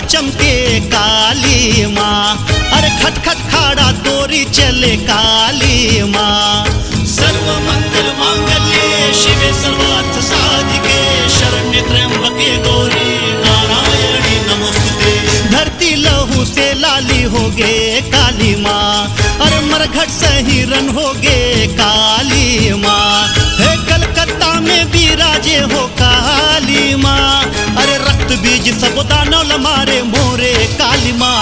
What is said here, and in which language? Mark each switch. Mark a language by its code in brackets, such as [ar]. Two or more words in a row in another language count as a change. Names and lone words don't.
[hne] चमके काली माँ, अरे खटखट खाड़ा तोरी चले काली माँ। [sa] सर्व मंगल मांगल्ये शिवे सर्वार्थ साधिके शरण्ये त्र्यंबके गौरी नारायणी नमोस्तुते। [hne] धरती लहू से लाली होगे काली माँ, अरे मरघट सहिरन होगे काली माँ। हे कलकत्ता में विराजे हो काली माँ, अरे रक्त बीज सब दानव मारे मोरे काली माँ।